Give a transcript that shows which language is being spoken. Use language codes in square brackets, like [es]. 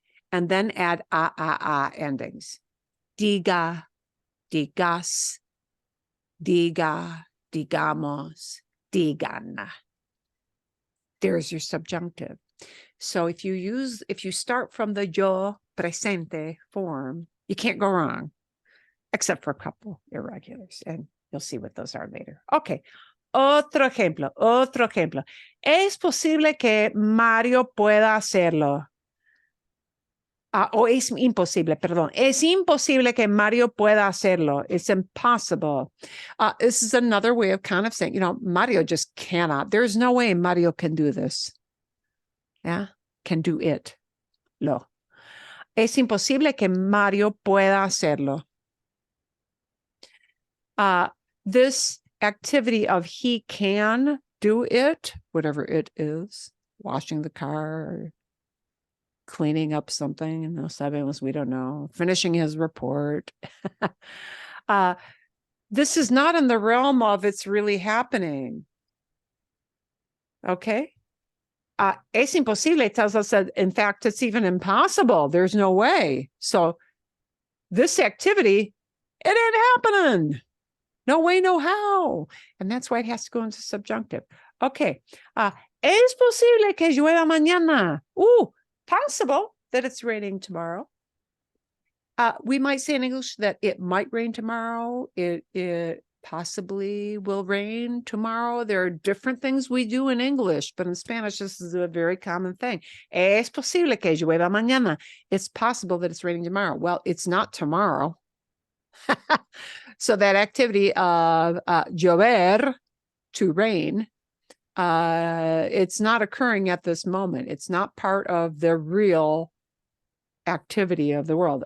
[en] And then add a endings. [es] Diga, digas, diga, digamos, digan. [en] There's your subjunctive. So if you start from the yo presente form, you can't go wrong, except for a couple irregulars, and you'll see what those are later. [es] Okay, otro ejemplo. Es posible que Mario pueda hacerlo. O es imposible, perdón. Es imposible que Mario pueda hacerlo. [en] It's impossible. This is another way of kind of saying, Mario just cannot. There's no way Mario can do this. Yeah, can do it. Lo. [es] Es imposible que Mario pueda hacerlo. [en] This activity of he can do it, whatever it is, washing the car, cleaning up something, [es] no sabemos, [en] we don't know, finishing his report. This is not in the realm of it's really happening. Okay? [es] Es imposible [en] tells us that, in fact, it's even impossible. There's no way. So this activity, it ain't happening. No way, no how. And that's why it has to go into subjunctive. Okay. [es] Es posible que llueva mañana. [en] Possible that it's raining tomorrow. We might say in English that it might rain tomorrow. It possibly will rain tomorrow. There are different things we do in English, but in Spanish, this is a very common thing. [es] Es posible que llueva mañana. [en] It's possible that it's raining tomorrow. Well, it's not tomorrow. So that activity of llover, to rain, it's not occurring at this moment. It's not part of the real activity of the world.